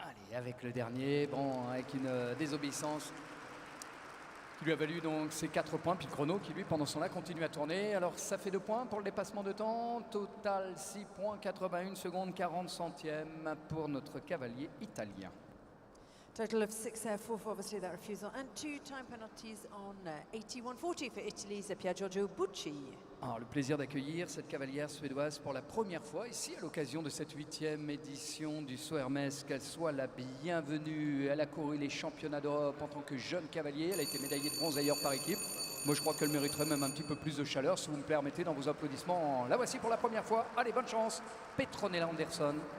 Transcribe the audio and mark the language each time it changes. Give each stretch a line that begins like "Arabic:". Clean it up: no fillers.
French: Et avec le dernier, bon, avec une désobéissance qui lui a valu donc ses 4 points, puis le chrono qui lui pendant ce temps-là continue à tourner. Alors ça fait 2 points pour le dépassement de temps, total 6 points, 81 secondes 40 centièmes pour notre cavalier italien.
English: Total of 6 for obviously that refusal, and 2 time penalties on 81.40 for Italy's Pier Giorgio Bucci.
French: Alors, le plaisir d'accueillir cette cavalière suédoise pour la première fois ici à l'occasion de cette 8e édition du Saut Hermès. Qu'elle soit la bienvenue. Elle a couru les championnats d'Europe en tant que jeune cavalier. Elle a été médaillée de bronze d'ailleurs par équipe. Moi je crois qu'elle mériterait même un petit peu plus de chaleur si vous me permettez dans vos applaudissements. La voici pour la première fois. Allez, bonne chance. Petronella Anderson.